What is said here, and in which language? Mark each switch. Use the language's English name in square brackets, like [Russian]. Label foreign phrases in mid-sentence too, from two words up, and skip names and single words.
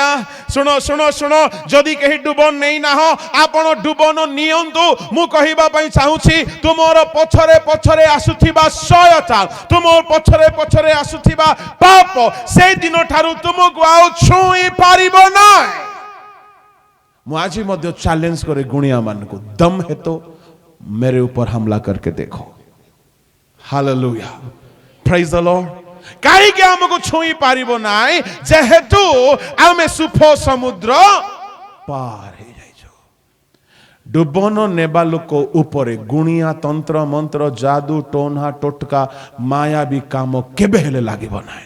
[Odia] ଶୁଣ ଶୁଣ ଶୁଣ, ଯଦି କେହି ଡୁବନ ନେଇ ନାହ, ଆପଣ ଡୁବନ ନିଅନ୍ତୁ। ମୁଁ କହିବା ପାଇଁ ଚାହୁଁଛି, ତୁମର ପଛରେ ପଛରେ ଆସୁଥିବା ସୟତାନ, ତୁମ ପଛରେ ପଛରେ ଆସୁଥିବା ପାପ, ସେଇ ଦିନ ଠାରୁ ତୁମକୁ ଆଉ ଛୁଇଁ ପାରିବ ନାହିଁ। ମୁଁ ଆଜି ମଧ୍ୟ ଚ୍ୟାଲେଞ୍ଜ करे ଗୁଣିଆ ମାନଙ୍କୁ, [Hindi] दम है तो मेरे ऊपर हमला करके देखो। [English] हालेलुया, praise the Lord. [Odia] କାହିଁକି ଆମକୁ ଛୁଇଁ ପାରିବ ନାହିଁ? ଯେହେତୁ ଆମେ ସୁଫ ସମୁଦ୍ର ପାର ହେଇଯାଇଛୁ। ଡୁବନ ନେବା ଲୋକ ଉପରେ ଗୁଣିଆ, ତନ୍ତ୍ର ମନ୍ତ୍ର, ଯାଦୁ, ଟୋନା ଟୋଟକା, ମାୟାବୀ କାମ କେବେ ହେଲେ ଲାଗିବ ନାହିଁ।